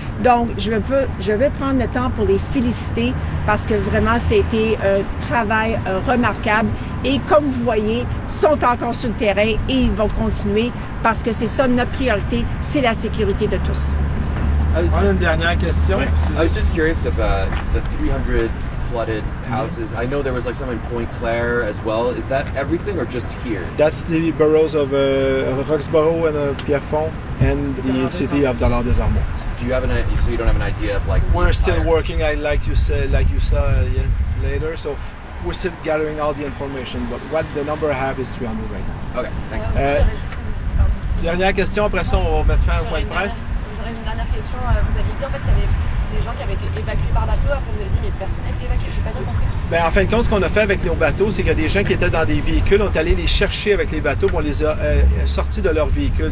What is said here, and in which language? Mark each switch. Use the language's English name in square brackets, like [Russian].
[French] Donc, je veux prendre le temps pour les féliciter, parce que vraiment, ça a été un travail remarquable. Et comme vous voyez, ils sont encore sur le terrain et ils vont continuer parce que c'est ça notre priorité, c'est la sécurité de tous. On a une dernière question. [English] I was just curious about the 300 flooded houses. I know there was like some in Pointe Claire as well. Is that everything or just here? That's the boroughs of Roxborough and Pierrefonds and the city of Dollard des Armands. Do you have an idea, so you don't have an idea of like... We're still working, like you said, like you saw later. So we're still gathering all the information, but what the number I have is 300 right now. Okay, thank you. [French] Dernière question, après ça, on va mettre fin au point de presse. Ben, en fin de compte, ce qu'on a fait avec nos bateaux, c'est qu'il y a des gens qui étaient dans des véhicules, on est allé les chercher avec les bateaux, on les a sortis de leur véhicule.